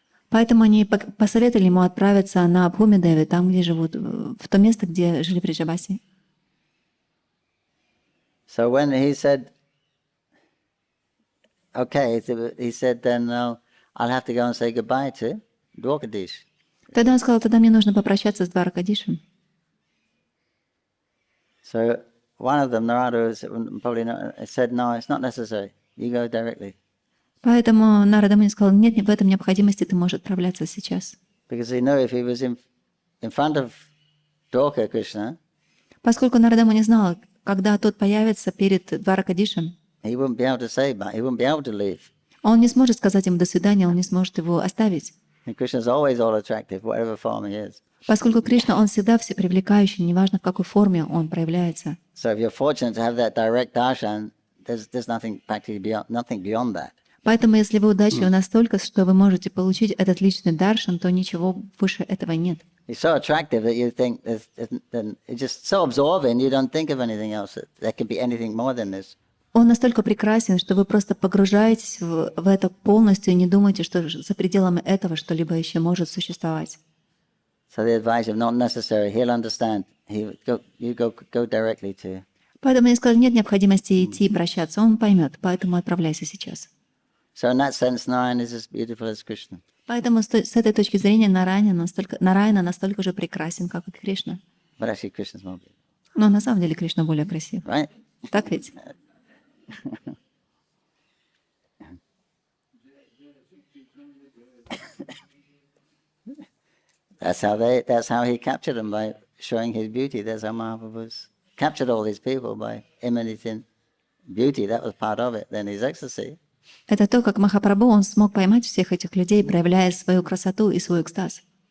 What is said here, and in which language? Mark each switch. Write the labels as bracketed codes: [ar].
[ru] Поэтому они посоветовали ему отправиться на Бхуми-деве, там, где живут, в то место, где жили Бриджабаси. [en] So when he said, okay, he said, then I'll have to go and say goodbye to Dwarkadish. [ru] Тогда он сказал, тогда мне нужно попрощаться с Дваракадишем. [en] So one of them, Narada, said, no, it's not necessary. You go directly. [ru] Поэтому Нарада Муни сказал, нет, в этом необходимости, ты можешь отправляться сейчас. [en] Because he knew if he was in front of Dwarka Krishna, [ru] Поскольку Нарада Муни знал, когда тот появится перед Дваракадишем, [en] he wouldn't be able to say, but he wouldn't be able to leave. [ru] он не сможет сказать ему «до свидания», он не сможет его оставить. [en] And Krishna's always all attractive, whatever form he is. [ru] Поскольку Кришна, он всегда всепривлекающий, неважно, в какой форме он проявляется. [en] So if you're fortunate to have that direct darshan, there's nothing practically beyond that. [ru] Поэтому, если вы удачливы настолько, что вы можете получить этот личный даршан, то ничего выше этого нет. [en] He's so attractive that you think it's just so absorbing, you don't think of anything else. There could be anything more than this. [ru] Он настолько прекрасен, что вы просто погружаетесь в это полностью и не думаете, что за пределами этого что-либо еще может существовать. [en] So they advise him, not necessary. He'll understand. You go directly to. [ru] Поэтому я сказал, нет необходимости идти и прощаться, он поймет, поэтому отправляйся сейчас. [en] So in that sense, Narayan is as beautiful as Krishna. [ru] Поэтому с этой точки зрения Нараяна настолько же прекрасен, как и Кришна. [en] But actually, Krishna's more beautiful. [ru] Но на самом деле Кришна более красив. [en] Right? [ru] Так ведь? [en] That's how he captured them, by showing his beauty. That's how Mahaprabhu captured all these people, by emanating beauty. That was part of it. Then his ecstasy. [ru] Это то, как Махапрабху, он смог поймать всех этих людей, проявляя свою красоту и свой экстаз.